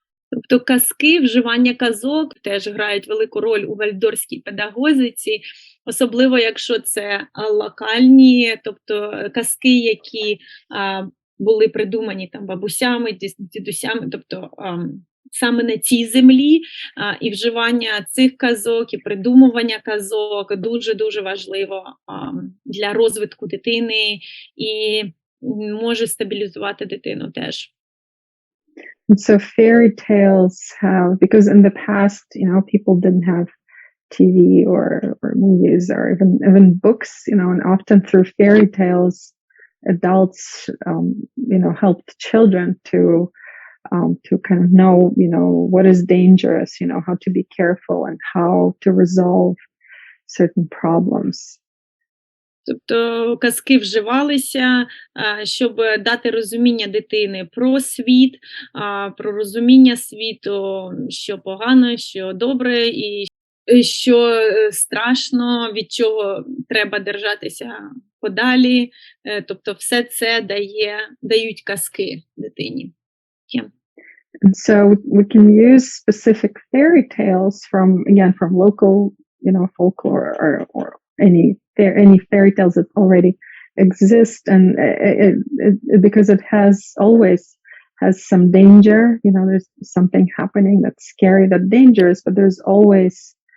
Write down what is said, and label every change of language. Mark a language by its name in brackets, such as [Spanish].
[Ukrainian] Тобто казки, вживання казок теж грають велику роль у вальфдорській педагогіці, особливо якщо це локальні, тобто казки, які були придумані там бабусями, дідусями, тобто саме на цій землі, і вживання цих казок, і придумування казок дуже-дуже важливо для розвитку дитини і може стабілізувати дитину теж. [English] And so fairy tales have, because in the past, people didn't have TV or movies or even books, and often through fairy tales, adults, helped children to kind of know, what is dangerous, how to be careful and how to resolve certain problems. [Ukrainian] Тобто казки вживалися, щоб дати розуміння дитини про світ, про розуміння світу, що погано, що добре і що страшно, від чого треба держатися подалі. Тобто все це дають казки дитині. [English] Yeah. And so we can use specific fairy tales from local, folklore or any fairy tales that already exist, and it because it always has some danger. There's something happening that's scary, that's dangerous, but there's always